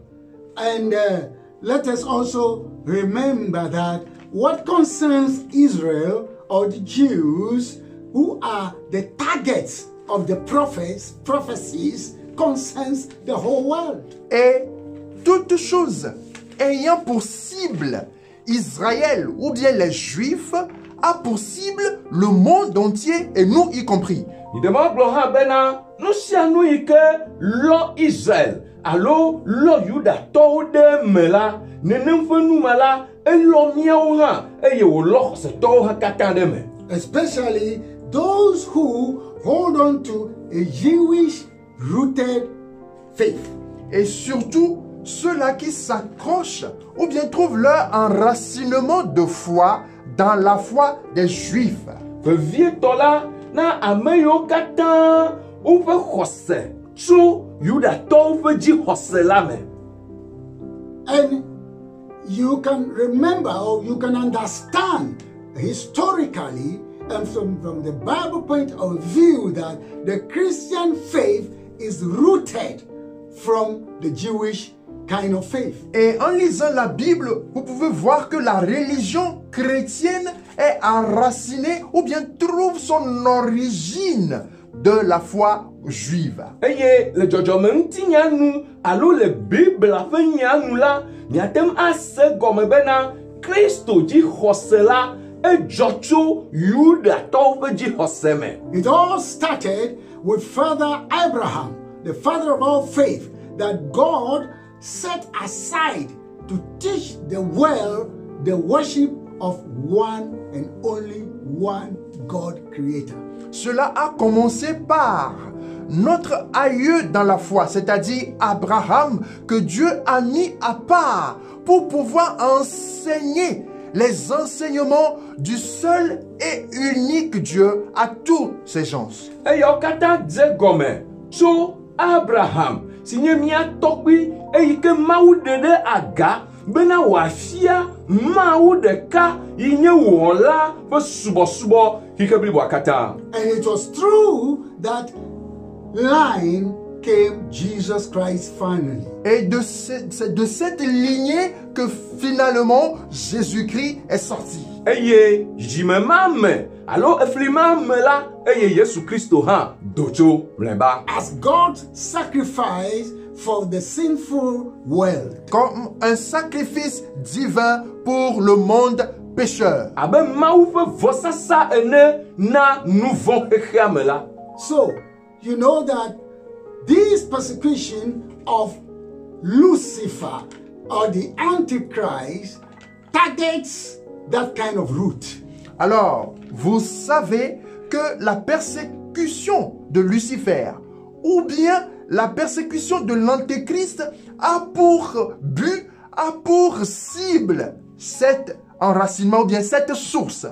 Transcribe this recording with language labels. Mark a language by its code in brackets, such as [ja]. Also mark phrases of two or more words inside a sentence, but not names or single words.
[en] And let us also remember that what concerns Israel or the Jews who are the targets of the prophecies concerns the whole world. [fr] Et toute chose ayant pour cible Israël ou bien les Juifs a pour cible le monde entier et nous y compris. [ee] Idema gblɔ hã bena nu sia nu yi ke lɔ Israel alo lɔ Yudatɔwo ɖe me la, nenem ƒe nu me la, elɔ míawo hã eye wòlɔ xɔsetɔwo hã katã ɖe me. [en] Especially those who hold on to a Jewish-rooted faith. [fr] Et surtout ceux-là qui s'accrochent ou bien trouvent leur enracinement de foi dans la foi des Juifs. [ee] Vevietɔ la na ame yiwo katã woƒe xɔse tso Yudatɔwo ƒe dzixɔse la me. [en] And you can remember or you can understand historically and from the Bible point of view that the Christian faith is rooted from the Jewish kind of faith. [fr] Et en lisant la Bible, vous pouvez voir que la religion chrétienne est enracinée ou bien trouve son origine de la foi juive. [ee] Eye le dzɔdzɔmeŋutinya nu alo le Biblia ƒe nya nu la, miate ŋu ase gɔme bena Kristo dzixɔse la edzɔ tso Yudatɔwo ƒe dzixɔse me. [en] It all started with Father Abraham, the father of all faith, that God set aside to teach the world the worship of one and only one God Creator. [fr] Cela a commencé par notre aïeux dans la foi, c'est-à-dire Abraham, que Dieu a mis à part pour pouvoir enseigner les enseignements du seul et unique Dieu à tous ses gens. [ee] Eyawo katã dze gɔme tso Abraham si nye mía tɔgbi eyi ke Mawu ɖe ɖe aga bena wòafia Mawu ɖeka yi nye wɔla ƒe subɔsubɔ yi ke bliboa katã. [en] And it was through that line came Jesus Christ finally. [fr] Et c'est de cette lignée que finalement Jésus-Christ est sorti. [ee] Eye dzime ma me alo efli ma me la eye Yesu Kristo hã do tso mlɔeba. [en] As God's sacrifice for the sinful world. [fr] Comme un sacrifice divin pour le monde pécheur. [ee] Abe Mawu ƒe vɔsasa ene na nu vɔ̃ xexea me la. [en] So, you know that this persecution of Lucifer or the Antichrist targets that kind of root. [fr] Alors, vous savez que la persécution de Lucifer ou bien la persécution de l'Antéchrist a pour but, a pour cible cet enracinement ou bien cette source.